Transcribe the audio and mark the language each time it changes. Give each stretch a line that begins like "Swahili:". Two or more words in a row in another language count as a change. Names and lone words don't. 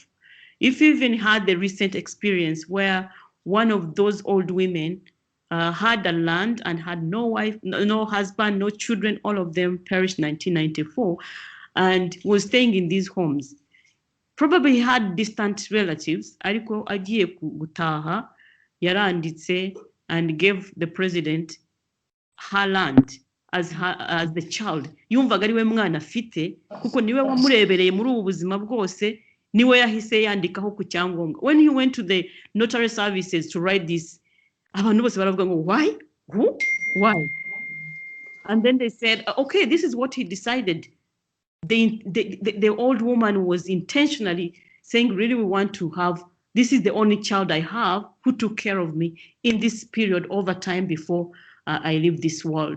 English: If you even had the recent experience where one of those old women had a land and had no wife, no husband, no children, all of them perished in 1994, and was staying in these homes. Probably had distant relatives,
Kinyarwanda: ariko agiye gutaha yaranditse
English: and gave the president her land as the child.
Kinyarwanda: Yumvaga ari we mwana afite kuko niwe wamurebereye muri ubu buzima bwose, niwe yahise yandikaho ku cyangombwa.
English: When he went to the notary services to write this,
Kinyarwanda: abantu bose baravuga ngo
English: why? Who? Why? And then they said, okay, this is what he decided. The old woman was intentionally saying, really, we want to have, this is the only child I have who took care of me in this period over time before I leave this world.